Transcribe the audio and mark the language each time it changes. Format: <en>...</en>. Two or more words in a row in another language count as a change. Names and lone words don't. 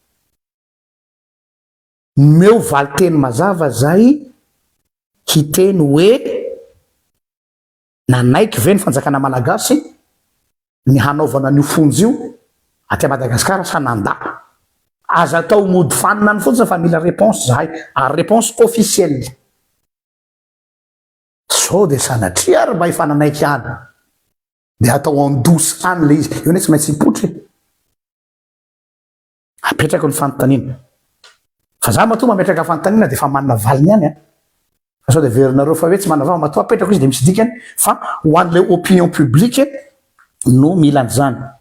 <mg>Meo valiteny mazava zay hiteny hoe nanaiky ve ny fanjakana malagasy ny hanaovana nio fonjy io aty Madagasikara sananda aza atao mody fanina ny fotsiny fa mila réponse zahay ary</mg> <fr>réponse officielle</fr> <mg>so de sanatria ary mba hifananaiky any de atao andosy any le izy io ne tsy maintsy hipotry apetraka ny fanontaniana fa za matoa mametraka fanontaniana de fa manana valiny any fa sao de verinareo fa hoe tsy manava matoa apetrako izy de misy dikany fa ho an'le</mg> <fr>opinion publique</fr> <mg>no mila an'izany</mg>